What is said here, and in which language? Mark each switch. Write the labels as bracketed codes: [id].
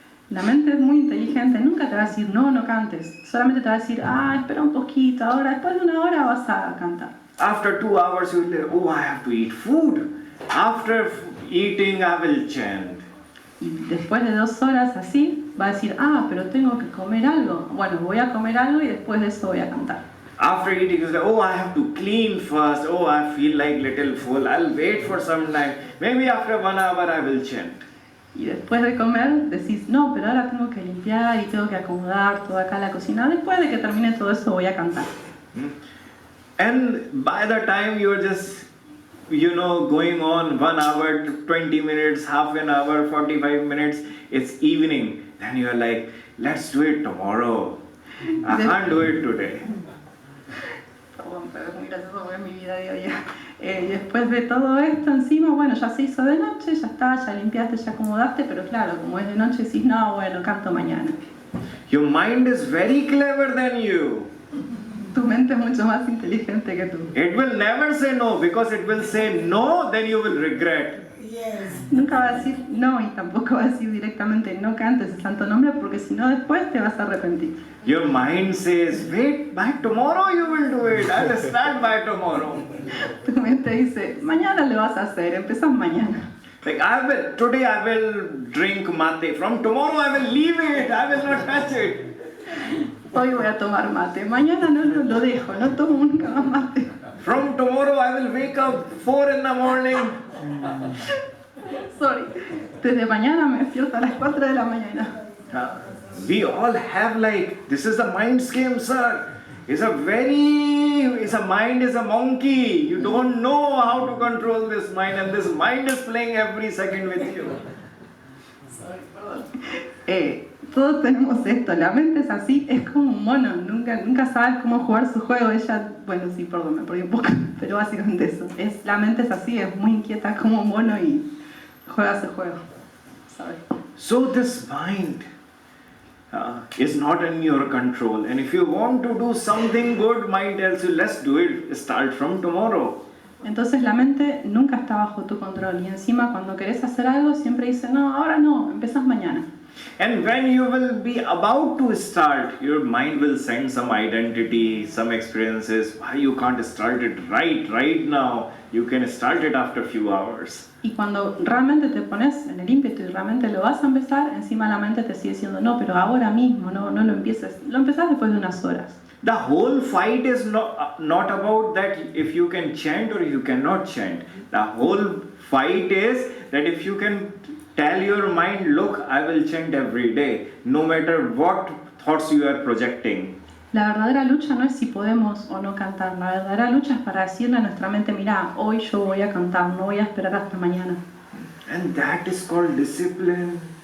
[es] La mente es muy inteligente, nunca te va a decir no, no cantes. Solamente te va a decir, espera un poquito, ahora después de una hora vas a cantar. [en] After 2 hours, you will say, oh, I have to eat food. After eating, I will chant. [es] Y después de 2 horas así, va a decir, pero tengo que comer algo. Bueno, voy a comer algo y después de eso voy a cantar. [en] After eating, you say, oh, I have to clean first. Oh, I feel like little full. I'll wait for some time. Maybe after 1 hour, I will chant. [es] Y después de comer decís, no, pero ahora tengo que limpiar y tengo que acomodar toda acá la cocina. Después de que termine todo eso voy a cantar. [en] And by the time you're just, going on 1 hour, 20 minutes, half an hour, 45 minutes, it's evening. Then you're like, let's do it tomorrow. I can't do it today. [es] Perdón, pero es muy gracioso porque es mi vida de hoy. Y después de todo esto encima, bueno, ya se hizo de noche, ya está, ya limpiaste, ya acomodaste, pero claro, como es de noche decís, no, bueno, canto mañana. [en] Your mind is very clever than you. [es] Tu mente es mucho más inteligente que tú. [en] It will never say no, because it will say no, then you will regret. [es] Nunca va a decir no y tampoco va a decir directamente no cantes el santo nombre porque si no después te vas a arrepentir. [en] Your mind says, wait, by tomorrow you will do it. I will start by tomorrow. [es] Tu mente dice, mañana lo vas a hacer, empezás mañana. [en] Like today I will drink mate. From tomorrow I will leave it. I will not touch it. [es] Hoy voy a tomar mate, mañana no lo dejo, no tomo nunca más mate. [en] From tomorrow I will wake up 4 in the morning. [es] Sorry, desde mañana me despierto a las 4 de la mañana. [en] We all have this is the mind scheme, sir. It's a mind is a monkey. You don't know how to control this mind, and this mind is playing every second with you. Sorry, perdón. [es] Todos tenemos esto, la mente es así, es como un mono, nunca sabes cómo jugar su juego. Sí, perdón, me perdí un poco, pero básicamente eso. La mente es así, es muy inquieta como un mono y juega ese juego. ¿Sabes? [en] So this mind is not in your control, and if you want to do something good, mind tells you, let's do it, start from tomorrow. [es] Entonces la mente nunca está bajo tu control y encima cuando querés hacer algo siempre dice, no, ahora no, empezás mañana. [en] And when you will be about to start, your mind will send some identity, some experiences. Why you can't start it right now? You can start it after a few hours. [es] Y cuando realmente te pones en el ímpetu y realmente lo vas a empezar, encima la mente te sigue diciendo, no, pero ahora mismo, no lo empieces. Lo empezás después de unas horas. [en] The whole fight is not about that if you can chant or you cannot chant. The whole fight is that if you can tell your mind, look, I will chant every day, no matter what thoughts you are projecting. [es] La verdadera lucha no es si podemos o no cantar, la verdadera lucha es para decirle a nuestra mente, mira, hoy yo voy a cantar, no voy a esperar hasta mañana. [en] And that is called discipline.